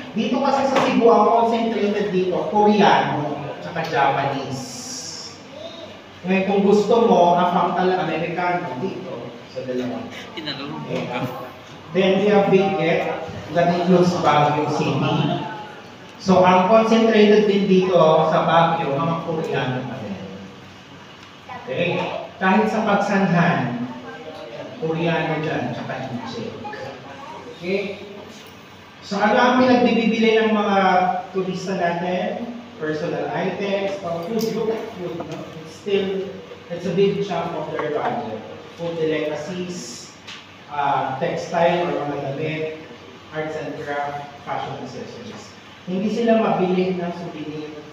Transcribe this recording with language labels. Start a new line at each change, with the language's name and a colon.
Filipino: Dito kasi sa Cebu, ang concentrated dito, Koreano, tsaka Japanese. Ngayon kung gusto mo, afam talaga Amerikano dito sa dalawa. Okay.
English: Then we have Benguet, that includes Baguio City.
Filipino: So ang concentrated din dito sa Baguio, mga Koreano pa rin. Okay? Kahit sa Pagsanhan, Koreano dyan, tsaka Incheck. Okay? So ano ang pinagbibili ng mga turista natin?
English: Personal items, food, look at food. No? It's a big chunk of their budget. Food delicacies, textile or
Filipino: mga damit,
English: arts and craft, fashion accessories.
Filipino: Hindi sila mabili ng souvenir.